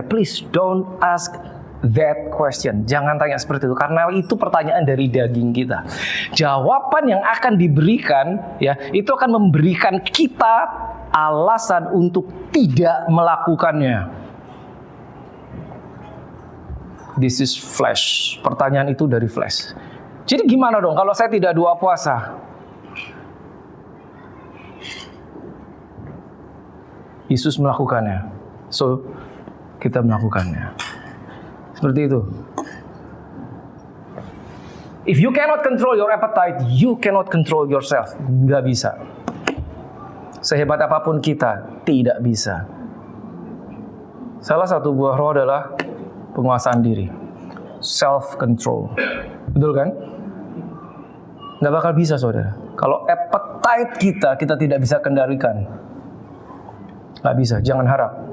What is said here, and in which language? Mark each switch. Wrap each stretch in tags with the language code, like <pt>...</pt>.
<en>Please don't ask that question.</en> <id>Jangan tanya seperti itu, karena itu pertanyaan dari daging kita. Jawaban yang akan diberikan, ya, itu akan memberikan kita alasan untuk tidak melakukannya.</id> <en>This is flesh.</en> <id>Pertanyaan itu dari flesh. Jadi gimana dong kalau saya tidak doa puasa? Yesus melakukannya, so kita melakukannya. Seperti itu.</id> <en>If you cannot control your appetite, you cannot control yourself.</en> <id>Nggak bisa. Sehebat apapun kita, tidak bisa. Salah satu buah roh adalah penguasaan diri, self-control. Betul kan? Nggak bakal bisa, saudara. Kalau appetite kita tidak bisa kendalikan. Nggak bisa, jangan harap.</id>